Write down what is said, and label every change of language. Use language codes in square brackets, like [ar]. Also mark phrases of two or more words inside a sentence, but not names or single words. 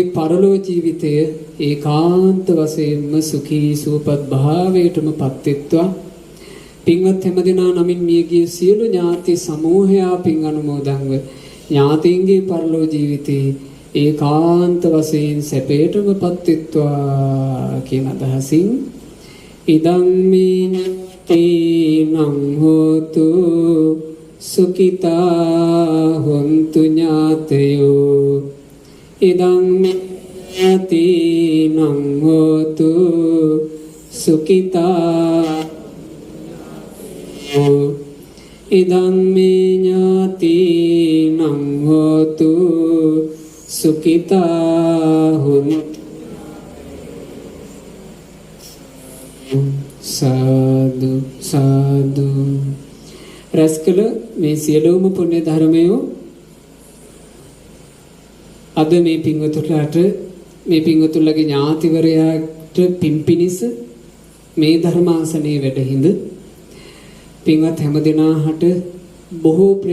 [si] පරලෝ ජීවිතය ඒකාන්ත වශයෙන්ම සුඛී සුවපත් භාවයටම පත්වෙත්වා පින්වත් හැමදෙනා නමින් මියගිය සියලු ඥාති සමූහයා පින් අනුමෝදන්ව ඥාතීන්ගේ පරලෝ ජීවිතේ ඒකාන්ත වශයෙන් සැපයටම පත්වෙත්වා කියන අදහසින් [pi] ඉදං මේ තේනං හෝතු සුඛිතා හොන්තු ඥාතයෝ ඉදං මේ තේනං හෝතු සුඛිතා ඉදං මේ ඥාතීනං හෝතු සුඛිතා හොන්තු [si] සාදු සාදු රැස්කල මේ සියලුම පුණ්‍ය ධර්මයෝ අද මේ පින්වතුන්ලාට මේ පින්වතුන්ලගේ ඥාතිවරයාට පිම්පිනිස මේ ධර්මාසනයේ වැඩහිඳ පින්වත් හැමදෙනාට බොහෝ